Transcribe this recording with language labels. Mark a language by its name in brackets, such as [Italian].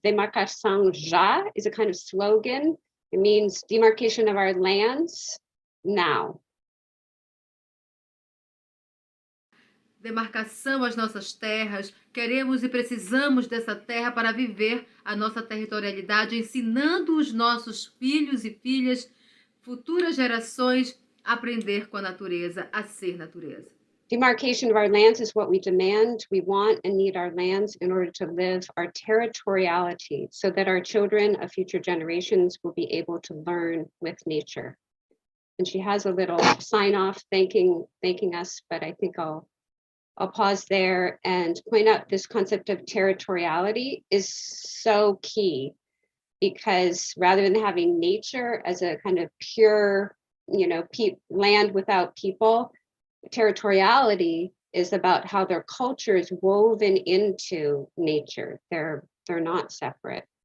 [Portuguese] Demarcação já [English] is a kind of slogan. It means demarcation of our lands now. [Portuguese] Demarcação às nossas terras. Queremos e precisamos dessa terra para viver a nossa territorialidade, ensinando os nossos filhos e filhas, futuras gerações, a aprender com a natureza, a ser natureza. [English] Demarcation of our lands is what we demand. We want and need our lands in order to live our territoriality so that our children of future generations will be able to learn with nature. And she has a little sign off thanking us, but I think I'll pause there and point out this concept of territoriality is so key, because rather than having nature as a kind of pure, land without people, territoriality is about how their culture is woven into nature. They're not separate.